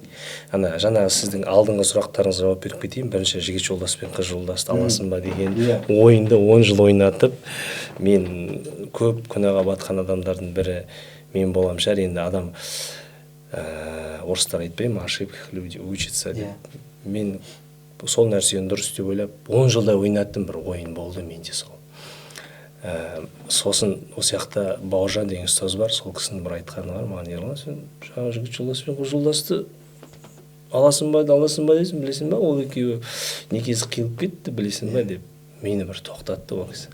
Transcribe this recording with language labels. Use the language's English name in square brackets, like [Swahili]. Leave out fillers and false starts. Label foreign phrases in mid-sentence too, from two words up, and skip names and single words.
[Kazakh] Ана жаңағы сіздің алдыңғы сұрақтарыңызға жауап беріп кетейін. Бірінші жігіт жолдас пен қыз жолдасты аласың ба деген ойынды 10 жыл ойнатып, мен көп күнәға батқан адамдардың бірі мен болам шығар. Енді адам орыстар айтпаймын, [Russian] ошибках люди учатся деп. [Kazakh] Мен сол нәрсені дұрыс деп ойлап 10 жылдай ойнаттым, бір ойын болды менде сол. Сосын осы жақта Бауыржан деген ұстаз бар, сол кісінің бір айтқаны бар маған: Ерлан, сен жаңағы жігіт жолдас пен қыз жолдасты аласың ба дейсің, білесің ба, ол екеуі некесі қиылып кетті, білесің ба деп мені бір тоқтатты ол кісі.